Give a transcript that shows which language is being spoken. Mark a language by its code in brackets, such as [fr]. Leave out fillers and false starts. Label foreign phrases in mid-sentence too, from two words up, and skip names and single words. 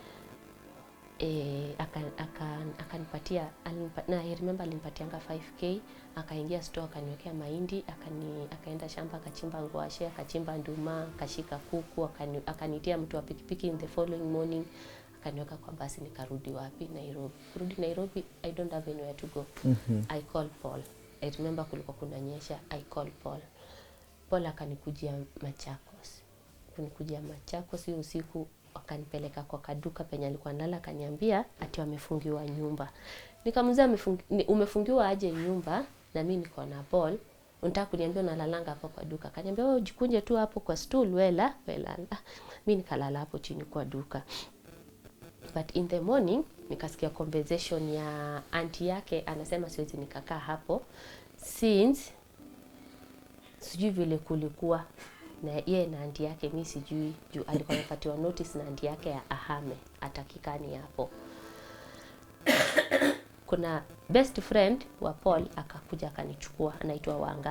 [sw] Akanipatia, na [en] I remember [sw] alimpatianga 5k, akaingia store akaniwekea mahindi, akaenda shamba akachimba ngwashe, akachimba nduma, akashika kuku, akanitia mtu wa pikipiki [en] in the following morning, [sw] akaniweka kwa basi, nikarudi wapi? Nairobi. Kurudi Nairobi, [en] I don't have anywhere to go. I call Paul. I remember [sw] kulikuwa kunanyesha. [en] I call Paul. Paul akanikujia Machakos. [sw] Kunikujia Machakos usiku, akanipeleka kwa kaduka penye alikuwa nalala, akaniambia ati wamefungiwa nyumba. Nikamuuliza umefungiwa aje nyumba na mimi niko na Paul? Unataka kuniambia unalalanga hapo kwa duka? Akaniambia wewe jikunje tu hapo kwa stool wela. Mimi nikalala hapo chini kwa duka. [en] But in the morning [sw] nikasikia conversation ya auntie yake, anasema siwezi nikakaa hapo since sijui vile kulikuwa na yeye na auntie yake, mimi sijui, juu alikuwa amepatiwa notice na auntie yake ya ahame atakikani hapo. Kuna [en] best friend [sw] wa Paul akakuja akanichukua, anaitwa Wanga.